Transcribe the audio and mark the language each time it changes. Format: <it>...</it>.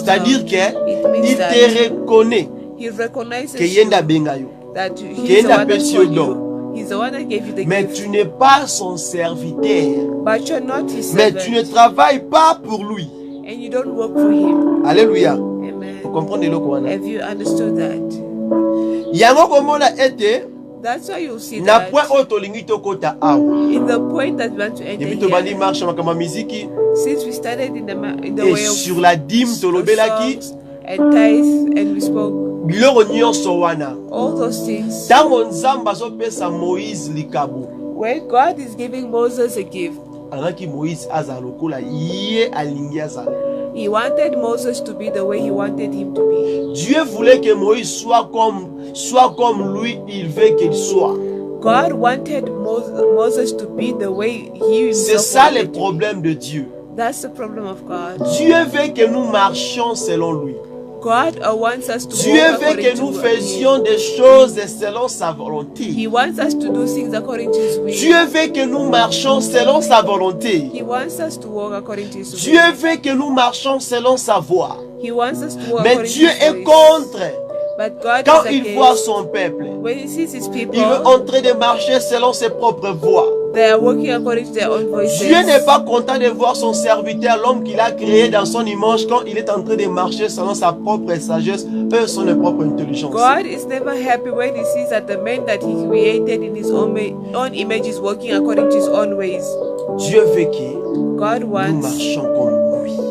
<fr>C'est-à-dire qu'il te reconnaît.</fr> <en>He recognizes</en> <ln>que yenda bengayo.</ln> <en>That he's the one that called you. He's the one that gave you the</en> <fr>mais</fr> <en>gift.</en> <fr>Tu n'es pas son serviteur.</fr> <en>But you're not his</en> <fr>mais</fr> <en>servant.</en> <fr>Tu ne travailles pas pour lui.</fr> <en>And you don't work for him.</en> <fr>Alléluia.</fr> <en>Amen.</en> <fr>Vous comprenez le quoi?</fr> <en>Have you understood that?</en> <ln>Yango komona ete.</ln> <en>That's why you see</en> <ln>na</ln> <en>that.</en> <ln>Point otolingi tokota awa.</ln> <en>In the point that we want to enter here.</en> <ln>Tobandi marche makama miziki.</ln> <en>Since we started in the</en> <fr>et</fr> <en>way of</en> <fr>sur la dîme</fr> <ln>tolobelaki.</ln> <en>And tithes and we spoke.</en> <ln>Biloko nyonso wana.</ln> <en>All those things.</en> <ln>Tango Nzambe azopesa Moïse likabo.</ln> <en>When God is giving Moses a gift.</en> <ln>Alaki Moïse azalokola ye alingi azala.</ln> <en>He wanted Moses to be the way he wanted him to be.</en> <fr>Dieu voulait que Moïse soit comme lui, il veut qu'il soit.</fr> <en>God wanted Moses to be the way he himself.</en> <fr>C'est ça le problème de Dieu.</fr> <en>That's the problem of God.</en> <fr>Dieu veut que nous marchions selon lui.</fr> <en>God wants us to</en> <fr>Dieu veut que nous faisions des choses selon sa volonté.</fr> <en>He wants us to do things according to his will.</en> <fr>Dieu veut que nous marchions selon sa volonté.</fr> <en>He wants us to walk according to his will.</en> <fr>Dieu veut que nous marchions selon sa voie.</fr> <en>He wants us to walk</en> <fr>mais Dieu est contre.</fr> <en>But God</en> <fr>quand il voit son peuple,</fr> <en>when he sees his people,</en> <fr>il veut entrer de marcher selon ses propres voies.</fr> <en>They are walking according to their own voices.</en> <fr>Dieu n'est pas content de voir son serviteur, l'homme qu'il a créé dans son image, quand il est en train de marcher selon sa propre sagesse, son propre intelligence.</fr> <en>God is never happy when he sees that the man that he created in his own image is walking according to his own ways.</en> <fr>Dieu veut que nous marchions comme lui.</fr>